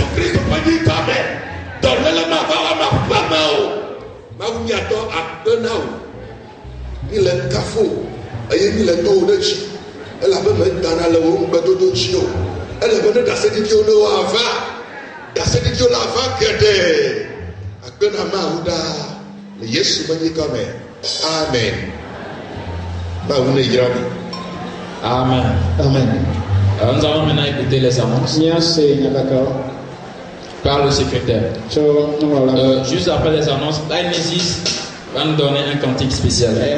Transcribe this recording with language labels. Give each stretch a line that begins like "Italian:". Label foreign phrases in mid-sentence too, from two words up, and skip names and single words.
Ewe: Kristo ƒe nyigba me dɔléle mava wɔme aƒe me o mawu miatɔ akpe na o mi le kafo eye mi le tɔwo ɖe dzi elabe medana le wo ŋugbedodo dzi o ele be ne ɖaseɖiɖiwo ne woava ɖaseɖiɖiwo la va geɖe akpe na mawu ɖaa le Yesu ƒe nyigba me amen mawu ne yra mi. Amen. Amen.
French: Nous allons maintenant écouter les annonces par le secrétaire. Juste après les annonces, Nésis va nous donner un cantique spécial.